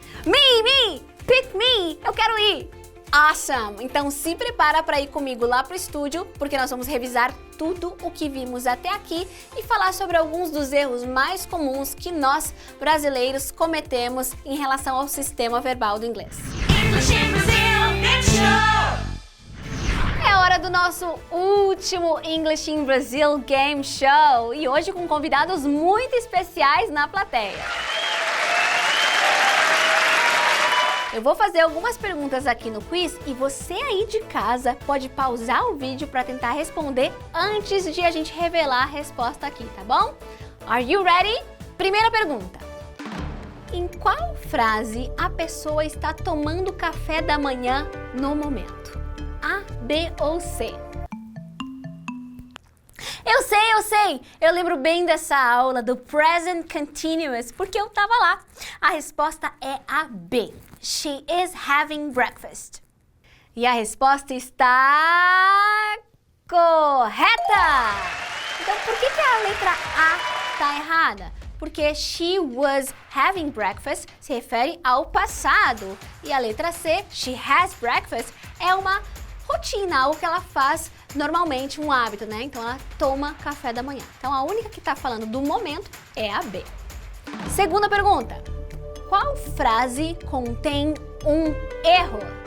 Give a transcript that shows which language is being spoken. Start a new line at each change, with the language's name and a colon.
English: Me! Pick me!
Portuguese: Eu quero ir!
English: Awesome!
Portuguese: Então se prepara para ir comigo lá pro estúdio, porque nós vamos revisar tudo o que vimos até aqui e falar sobre alguns dos erros mais comuns que nós, brasileiros, cometemos em relação ao sistema verbal do inglês.
English: English in Brazil, Game Show!
Portuguese: É hora do nosso último English in Brazil Game Show e hoje com convidados muito especiais na plateia. Eu vou fazer algumas perguntas aqui no quiz e você aí de casa pode pausar o vídeo para tentar responder antes de a gente revelar a resposta aqui, tá bom?
English: Are you ready?
Portuguese: Primeira pergunta. Em qual frase a pessoa está tomando café da manhã no momento? A, B ou C? Eu sei! Eu lembro bem dessa aula do Present Continuous porque eu tava lá. A resposta é a B.
English: She is having breakfast.
Portuguese: E a resposta está correta! Então por que a letra A está errada? Porque
English: she was having breakfast
Portuguese: se refere ao passado. E a letra C,
English: she has breakfast,
Portuguese: é uma rotina, algo que ela faz normalmente, um hábito, né? Então ela toma café da manhã. Então a única que está falando do momento é a B. Segunda pergunta. Qual frase contém um erro?